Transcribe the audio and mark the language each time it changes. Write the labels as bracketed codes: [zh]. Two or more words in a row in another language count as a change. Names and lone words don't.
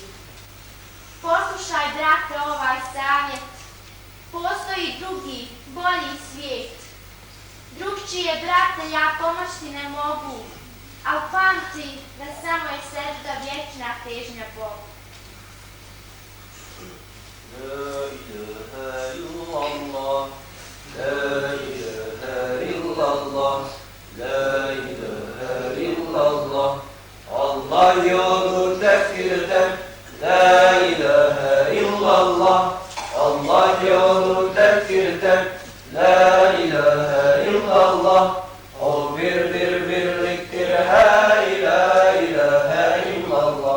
[bs] Poslušaj, brate, ovaj savjet. Postoji drugi, bolji svijet. Drugčije, brate, ja pomoć ti ne mogu, al pamti da samo je sežda vječna težnja Bogu. [ar] لا إله إلا الله، لا إله إلا الله، لا إله إلا الله. [tr] Allah yolu tekbirden, [ar] لا إله إلا الله. [tr] Allah yolu tekbirden, [ar] لا إله إلا الله. [tr] O birliktir, hey [ar] لا إله إلا الله.